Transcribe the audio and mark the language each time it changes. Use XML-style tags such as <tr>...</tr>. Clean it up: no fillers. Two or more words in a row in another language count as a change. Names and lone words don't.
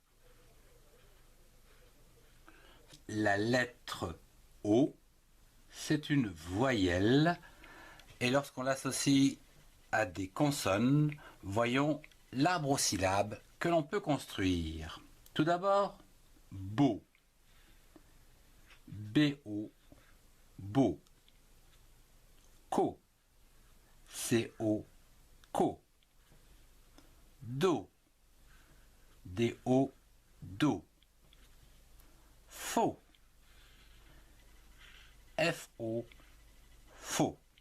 <fr>La lettre O, c'est une voyelle et lorsqu'on l'associe à des consonnes, voyons l'arbre aux syllabes que l'on peut construire. Tout d'abord, beau. B-O, beau. Co. C-O, co. Do. D-O, do. Faux. F-O, faux.</fr>